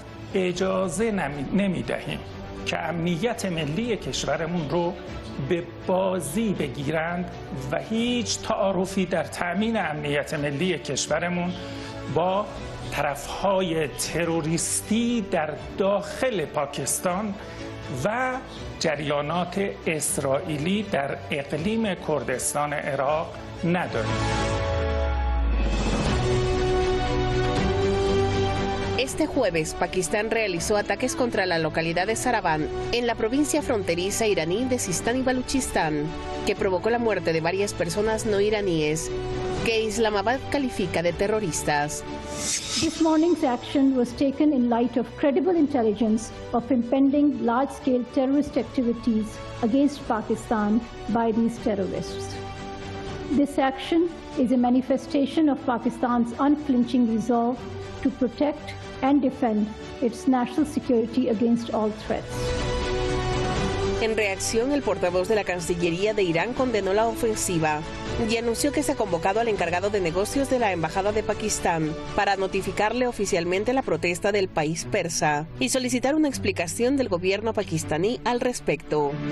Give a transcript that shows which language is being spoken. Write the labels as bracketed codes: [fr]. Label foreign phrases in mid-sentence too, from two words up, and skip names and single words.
[fa] اجازه نمی‌دهیم که امنیت ملی کشورمون رو به بازی بگیرند و هیچ تعارفی در تأمین امنیت ملی کشورمون با طرف‌های تروریستی در داخل پاکستان و جریانات اسرائیلی در اقلیم کردستان عراق نداریم. [es] Este jueves, Pakistán realizó ataques contra la localidad de Saravan, en la provincia fronteriza iraní de Sistán y Baluchistán, que provocó la muerte de varias personas no iraníes, que Islamabad califica de terroristas. [en] This morning's action was taken in light of credible intelligence of impending large-scale terrorist activities against Pakistan by these terrorists. This action is a manifestation of Pakistan's unflinching resolve to protect and defend its national security against all threats. [es] En reacción, el portavoz de la Cancillería de Irán condenó la ofensiva y anunció que se ha convocado al encargado de negocios de la Embajada de Pakistán para notificarle oficialmente la protesta del país persa y solicitar una explicación del gobierno pakistaní al respecto.